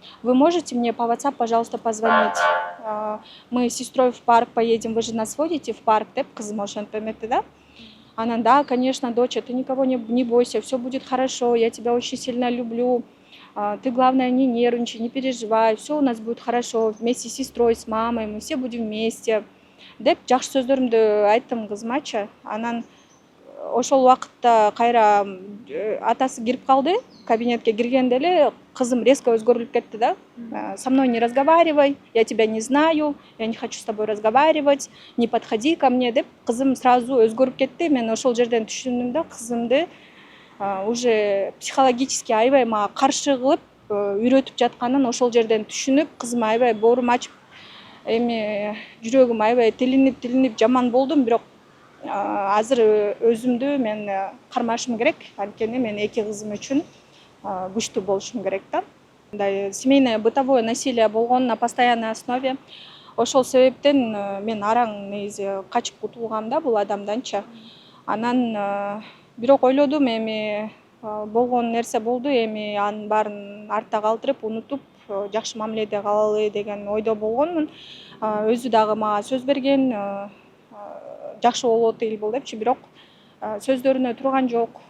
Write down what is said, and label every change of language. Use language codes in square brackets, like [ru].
[ru] Вы можете мне по WhatsApp, пожалуйста, позвонить? Мы с сестрой в парк поедем, вы же нас водите в парк, [ky] деп кызым ошентип эметти да. [ru] Анан, да, конечно, доча, ты никого не бойся, все будет хорошо, я тебя очень сильно люблю. Ты, главное, не нервничай, не переживай, все у нас будет хорошо, вместе с сестрой, с мамой, мы все будем вместе. [ky] Деп жакшы сөздөрүмдү айттым кызмачы. Анан ошол убакытта кайра атасы кирип калды, кабинетке киргенде эле кызым резко өзгөрүлүп кетти да. [ru] Со мной не разговаривай, я тебя не знаю, я не хочу с тобой разговаривать, не подходи ко мне [ky] деп кызым сразу өзгөрүп кетти. Мен ошол жерден түшүндүм да, кызымды [ru] уже психологически [ky] аябай мага каршы кылып үйрөтүп жатканын ошол жерден түшүнүп, кызым аябай боорум ачып, эми жүрөгүм аябай тилинип жаман болдум, бирок азыр өзүмдү мен кармашым керек, анткени мен 2 кызым үчүн күчтүү болушум керек да. Мындай [ru] семейное бытовое насилие [ky] болгон [ru] на постоянной основе. [ky] Ошол себептен мен араң негизи качып кутулгам да бул адамданчы. Анан бирок ойлодум, эми болгон нерсе болду, эми анын баарын артта калтырып, унутуп, жакшы мамиледе калалы деген ойдо болгонмун. Өзү дагы мага сөз берген, жакшы болот эл бул депчи, бирок сөздөрүнө турган жок.